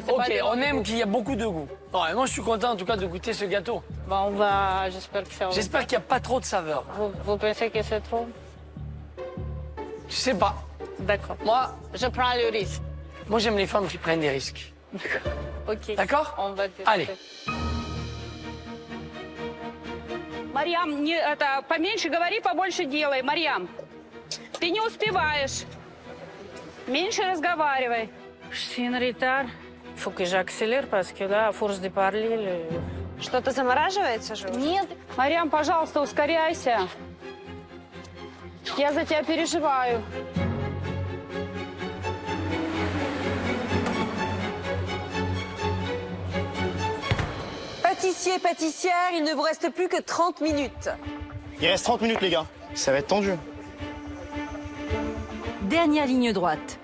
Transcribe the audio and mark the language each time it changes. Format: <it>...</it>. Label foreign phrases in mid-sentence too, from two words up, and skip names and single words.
<fr>Ok, on aime qu'il y a beaucoup de goût. Ouais, moi, je suis content en tout cas de goûter ce gâteau. Bon, on va... J'espère que ça va. J'espère qu'il n'y a pas trop de saveurs. Vous pensez que c'est trop? Je sais pas. D'accord. Moi, je prends le risque. Moi, j'aime les femmes qui prennent des risques. Ok. D'accord? On va tester. Allez.</fr> <ru>Марьям, поменьше говори, побольше делай. Марьям, ты не успеваешь. Меньше разговаривай.</ru> <fr>Je suis en retard. Il faut que j'accélère parce que là, à force de parler...</fr> <ru>Что-то замораживается же? Нет. Марьям, пожалуйста, ускоряйся. Я за тебя переживаю.</ru> <fr>Pâtissier, pâtissière, il ne vous reste plus que 30 minutes. Il reste 30 minutes, les gars. Ça va être tendu. Dernière ligne droite.</fr>